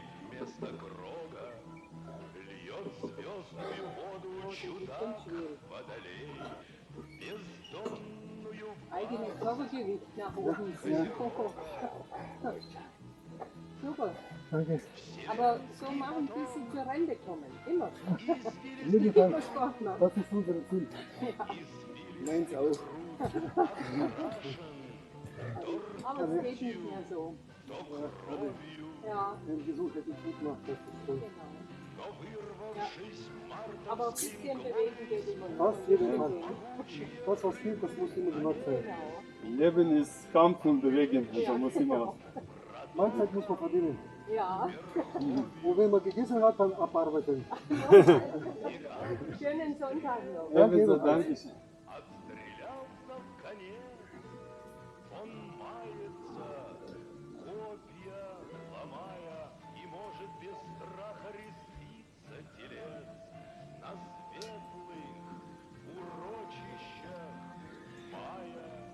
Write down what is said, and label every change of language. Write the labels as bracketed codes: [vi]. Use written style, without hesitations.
[ru] Вместо крога льет звездную воду чудак водолей, бездонную [de] Eigenes Körpergewicht nach oben. super. Danke. Aber so machen, bis sie zur Rente kommen. Immer. Jedenfalls, Immer Sport machen. das ist unser Ziel. Meins auch. Aber es geht nicht mehr so. Ja, Den Besuch hätte ich gut gemacht. Das ist toll. genau. Ja. Aber ein bisschen bewegen geht immer. Fast jeden Fall. Das, was fehlt, das muss immer gemacht werden. Genau. Leben ist Kampf und Bewegen, also muss immer. Mahlzeit muss man verdienen. Ja. Und wenn man gegessen hat, dann abarbeiten. Schönen Sonntag noch. Ebenso, danke schön. [ru] Отстрелялся в коне, он мается, копья ломая, и может без страха резвиться телец на светлых урочищах мая.